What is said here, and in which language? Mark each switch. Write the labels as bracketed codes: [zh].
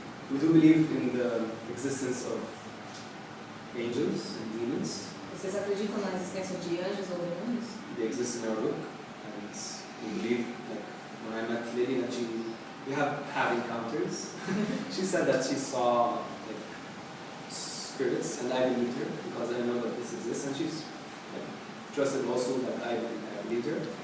[en] We do believe in the existence of angels and demons. [pt] Vocês acreditam na existência de anjos ou demônios? [en] They exist in our book, and we believe, like, when I met Lily, that we have had encounters. She said that she saw like spirits, and I believed her because I know that this exists, and she's like, trusted also that I believed her.